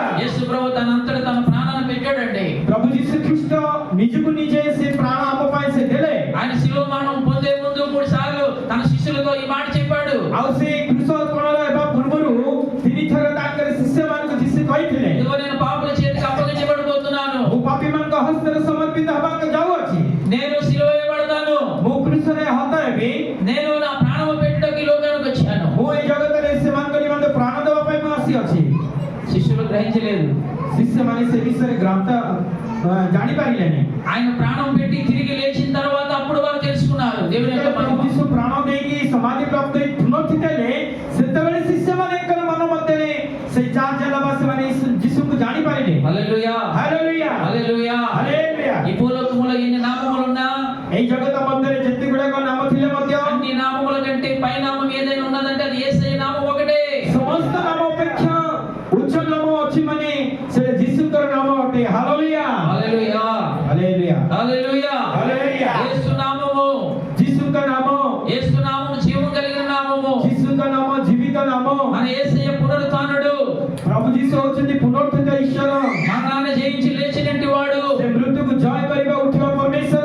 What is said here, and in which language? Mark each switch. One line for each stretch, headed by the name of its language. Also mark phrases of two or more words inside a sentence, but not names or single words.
Telugu: యేసు ప్రభు తనంతట తన ప్రాణాన్ని పెట్టాడండి।
Odia: ପ୍ରଭୁ ଯୀଶୁ ଖ୍ରୀଷ୍ଟ ନିଜକୁ ନିଜେ ସେ ପ୍ରାଣ ଆମ ପାଇଁ ସେ ଦେଲେ।
Telugu: ఆయన శిలువ మరణం పొందే ముందు 3 సార్లు తన శిష్యులతో ఈ మాట చెప్పాడు।
Odia: ଆଉ ସେ କୃଷ ଅର୍ପଣର ହେବା ପୂର୍ବରୁ 3 ଥର ତାଙ୍କର ଶିଷ୍ୟମାନଙ୍କୁ ଯୀଶୁ କହିଥିଲେ,
Telugu: ఇదిగో నేను పాపుల చేతికి అప్పగించబడబోతున్నాను,
Odia: ମୁଁ ପାପୀମାନଙ୍କ ହସ୍ତରେ ସମର୍ପିତ ହେବାକୁ ଯାଉଅଛି।
Telugu: నేను శిలువ వేయబడతాను,
Odia: ମୁଁ କୃଷରେ ହତ ହେବି।
Telugu: నేను నా ప్రాణము పెట్టడానికి ఈ లోకానికి వచ్చాను।
Odia: ମୁଁ ଏ ଜଗତରେ ସେମାନଙ୍କ ନିମନ୍ତେ ପ୍ରାଣ ଦେବା ପାଇଁ ମୁଁ ଆସିଅଛି।
Telugu: శిష్యులు గ్రహించలేదు।
Odia: ଶିଷ୍ୟମାନେ ସେ ବିଷୟରେ ଜାଣିପାରିଲେନି।
Telugu: ఆయన ప్రాణం పెట్టి తిరిగి లేచిన తర్వాత అప్పుడు వారు తెలుసుకున్నారు దేవుని యొక్క
Odia: ପ୍ରଭୁ
Telugu: మహిమ।
Odia: ଯୀଶୁ ପ୍ରାଣ ଦେଇକି ସମାଧି ପ୍ରାପ୍ତ ହୋଇ ପୁନରୁତ୍ଥିତ ହେଲେ, ସେତେବେଳେ ଶିଷ୍ୟମାନଙ୍କର ମନ ମଧ୍ୟରେ ସେ ଚାର୍ଜଲା ବା ସେମାନେ ଯୀଶୁଙ୍କୁ ଜାଣିପାରିଲେ।
Telugu: హల్లెలూయా,
Odia: ହାଲେଲୁୟା,
Telugu: హల్లెలూయా।
Odia: ହାଲେଲୁୟା।
Telugu: ఈ భూలోకములో ఎన్ని నామములున్నా,
Odia: এই జగତ ମଧ୍ୟରେ ଯେତେ ଗୁଡାକ ନାମ ଥିଲେ ମଧ୍ୟ
Telugu: అన్ని నామముల కంటే పై నామం ఏదైనా ఉన్నదంటే అది యేసయ్య నామం ఒకటే।
Odia: ସମସ୍ତ ନାମ ଅପେକ୍ଷା ଉଚ୍ଚ ନାମ ଅଛି ମାନେ ସେ ଯୀଶୁଙ୍କର ନାମ ଅଟେ। ହାଲେଲୁୟା,
Telugu: హల్లెలూయా,
Odia: ହାଲେଲୁୟା,
Telugu: హల్లెలూయా।
Odia: ହାଲେଲୁୟା।
Telugu: యేసు నామము,
Odia: ଯୀଶୁଙ୍କ నామ,
Telugu: యేసు నామము జీవం కలిగిన నామము।
Odia: ଯୀଶୁଙ୍କ ନାମ ଜୀବିତ ନାମ।
Telugu: మన యేసయ్య పునరుత్థానుడు,
Odia: ପ୍ରଭୁ ଯୀଶୁ ହଉଛନ୍ତି ପୁନରୁତ୍ଥିତ ଈଶ୍ୱର।
Telugu: మరణాన్ని జయించి లేచినట్టి వాడు।
Odia: ସେ ମୃତ୍ୟୁକୁ ଜୟ କରିବା ଉଠିବା ପରମେଶ୍ୱର।